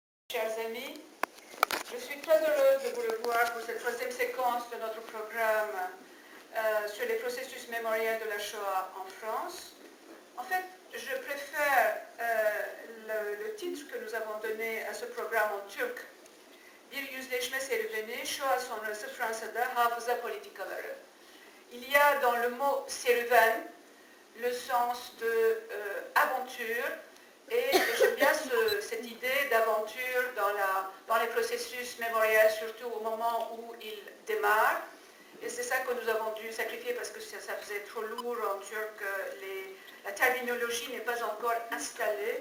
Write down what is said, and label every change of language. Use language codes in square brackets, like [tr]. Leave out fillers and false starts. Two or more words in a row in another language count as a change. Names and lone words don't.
[fr] Chers amis, je suis très heureuse de vous revoir pour cette troisième séquence de notre programme sur les processus mémoriels de la Shoah en France. En fait, je préfère le titre que nous avons donné à ce programme en turc. [tr] Bir yüzleşme serüveni, Shoah sonrası Fransa'da hafıza politikaları. [fr] Il y a dans le mot serüven le sens de aventure, et j'aime bien cette idée d'aventure dans les processus mémoriels, surtout au moment où ils démarrent. Et c'est ça que nous avons dû sacrifier parce que ça faisait trop lourd en turc, la terminologie n'est pas encore installée.